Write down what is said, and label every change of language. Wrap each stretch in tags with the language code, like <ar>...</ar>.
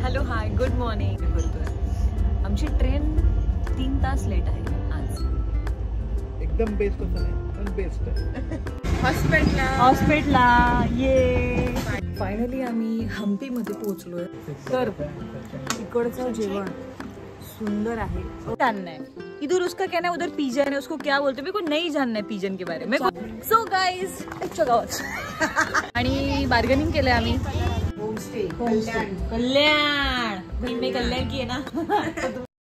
<mr>Hello hi good morning. बोलतोय आमची train 3 तास लेट आहे आज. एकदम बेस्ट असं नाही पण बेस्ट आहे. हॉस्पिटलला ये. फायनली आम्ही हम्पीमध्ये पोहोचलोय. तर इकडचं जेवण सुंदर आहे.</mr> <hi>जानना है इधर उसका कहना है, उधर पिजन है, उसको क्या बोलते हैं मेरे को नहीं जानना है पिजन के बारे में.</hi> <mr>सो गाइस आणि बार्गेनिंग केलंय आम्ही. होमस्टे कल्याण मी कल्याण की आहे ना.</mr>